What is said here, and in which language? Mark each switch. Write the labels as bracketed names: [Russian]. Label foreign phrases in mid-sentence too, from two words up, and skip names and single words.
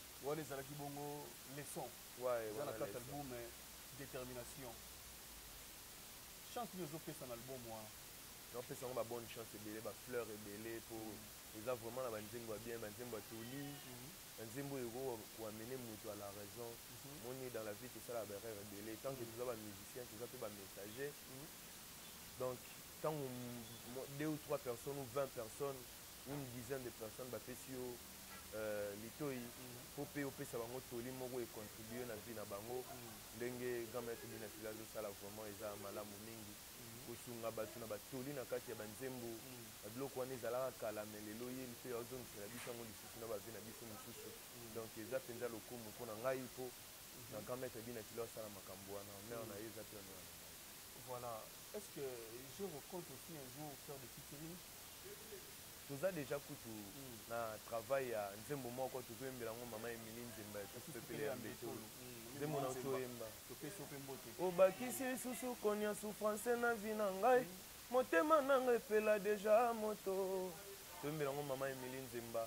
[Lingala] Wana ezalaki bongo leçon. Ouais, Eza na voilà, kati leçon. album, eh, détermination. Chance nini ozopesa na album wana? Napesa ngo ba [French] bonne chance [Lingala] ebele, ba fleur ebele, po Mm. eza vraiment na ba nzembo ya bien, ba nzembo ya toli. Mhm. Ba nzembo oyo eko ko amene moto [French] à la raison. [Lingala] Mhm. [French] Moni dans la vie, tout ça, la barrière ebele. Tant que Mm. tu as ba musicien, tu as pe ba messager. Mhm. Donc, tant on, mo-, deux ou trois personnes ou vingt personnes, ou une dizaine de personnes, [Lingala] ba pesi yo, euh, litoi, Mhm. po pe opesa bango toli moko e contribuer na vie na bango. Mhm. Ndenge grand maître Bina Fila zo sala vraiment eza malamu mingi. Mhm. Kosunga bato na batoli na kati ya banzembo, Mhm. ba biloko wana ezalaka kala, mais lelo ye mpe azongisela biso yango lisusu na ba vie na biso mosusu. Mhm. Donc eza mpenza lokumu mpo na ngai mpo Mhm. Na grand maître Bina Tilo asala makambo wana, mais Mhm. [French] on a eu ça, puis on a Voilà. Est-ce que je recompte aussi un jour faire des featuring? [Lingala] Toza déjà kutu Mm. na travail ya nzembo moko tozoyembela ngo mama Emily Nzemba ya Esi Pepele ya ya Mbetolo. Mbetolo. Mm, Nzembo na Nzemba. otoyemba. Topesi yo pe mbote. Obakisi lisusu konia souffrance na vie na ngai. Mm. Motema na ngai epela déjà moto. Toyembela ngo mama Emily Nzemba.